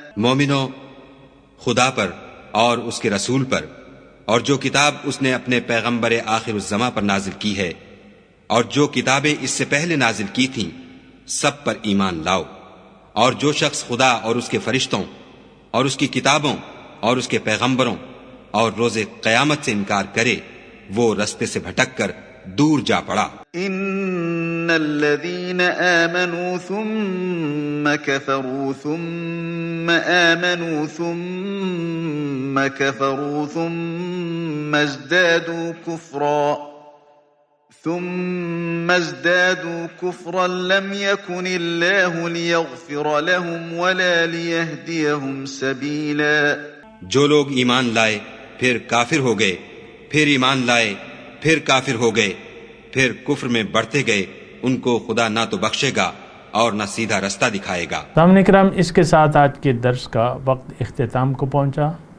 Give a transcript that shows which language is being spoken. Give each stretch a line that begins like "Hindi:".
Urdu: مومنو، خدا پر اور اس کے رسول پر اور جو کتاب اس نے اپنے پیغمبر آخر الزماں پر نازل کی ہے اور جو کتابیں اس سے پہلے نازل کی تھیں سب پر ایمان لاؤ. اور جو شخص خدا اور اس کے فرشتوں اور اس کی کتابوں اور اس کے پیغمبروں اور روز قیامت سے انکار کرے وہ رستے سے بھٹک کر دور جا پڑا.
Arabic: ان الذين آمنوا ثم كفروا ثم آمنوا ثم كفروا ثم ازدادوا كفرا لم يكن الله ليغفر لهم ولا ليهديهم سبيلا.
Urdu: جو لوگ ایمان لائے پھر کافر ہو گئے، پھر ایمان لائے پھر کافر ہو گئے، پھر کفر میں بڑھتے گئے، ان کو خدا نہ تو بخشے گا اور نہ سیدھا رستہ دکھائے گا. سامعین کرام، اس کے ساتھ آج کے درس کا وقت اختتام کو پہنچا.